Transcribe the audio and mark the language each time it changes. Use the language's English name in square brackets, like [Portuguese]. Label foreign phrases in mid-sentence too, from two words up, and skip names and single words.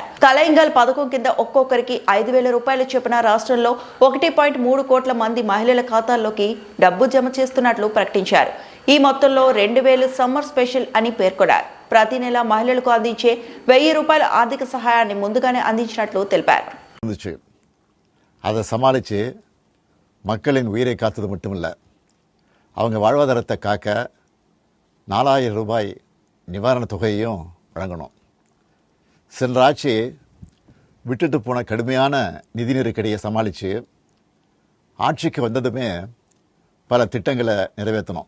[Telugu] కలైంగల్ పథకం కింద ఒక్కొక్కరికి 5,000 రూపాయలు చొప్పున రాష్ట్రంలో 1.3 కోట్ల మంది మహిళల ఖాతాల్లోకి డబ్బు జమ చేస్తున్నట్లు ప్రకటించారు. ఈ మొత్తంలో 2,000 [English] summer special [Telugu] అని పేర్కొన్నారు. ప్రతి నెల మహిళలకు అందించే 1,000 రూపాయల ఆర్థిక సహాయాన్ని ముందుగానే అందించినట్లు తెలిపారు. [Tamil] அதை சமாளித்து மக்களின் உயிரை காத்தது மட்டுமில்லை, அவங்க வாழ்வாதாரத்தை காக்க 4,000 ரூபாய் நிவாரணத் தொகையையும் வழங்கணும். சென்ற ஆட்சி விட்டுட்டு போன கடுமையான நிதி நெருக்கடியை சமாளித்து ஆட்சிக்கு வந்ததுமே பல திட்டங்களை நிறைவேற்றணும்.